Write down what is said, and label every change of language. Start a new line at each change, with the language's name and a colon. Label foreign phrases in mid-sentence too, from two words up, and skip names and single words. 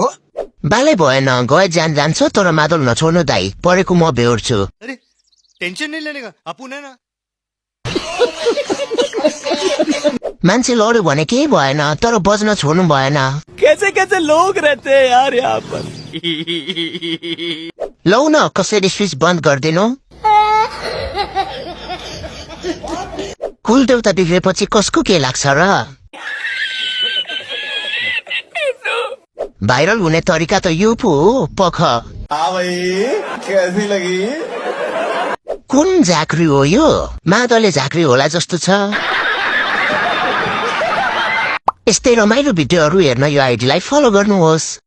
Nepali: बालै भएन गए जान जान्छ तर मादल नछोड्नु दाइ परेको म बेहोर्छु
Hindi: अरे टेंशन नहीं लेने का अपुन है ना
Nepali: मान्छे लड्यो भने केही भएन तर बज्न छोड्नु भएन
Hindi: कैसे कैसे लोग रहते हैं यार यहाँ पर
Nepali: लौ न कसरी स्विच बन्द गरिदिनु कुल देउता बिग्रेपछि कसको के लाग्छ र भाइरल हुने तरिका त यो पो हो पख
Hindi: हाँ भाई कैसी लगी
Nepali: कुन झाँक्री हो यो मादलले झाँक्री होला जस्तो छ यस्तै रमाइलो भिडियोहरू हेर्न यो आइडीलाई फलो गर्नुहोस्